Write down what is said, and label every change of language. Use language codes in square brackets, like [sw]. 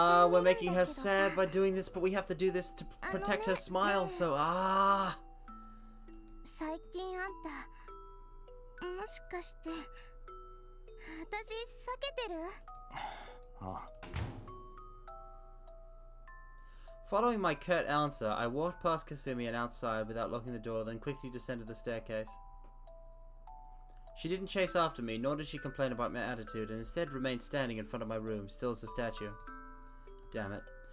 [en] we're making her sad by doing this, but we have to do this to protect her smile, so [ja] 最近あんた、もしかして、私避けてる？ [en] Following my curt answer, I walked past Kasumi and outside without locking the door, then quickly descended the staircase. She didn't chase after me, nor did she complain about my attitude, and instead remained standing in front of my room, still as a statue. Damn it.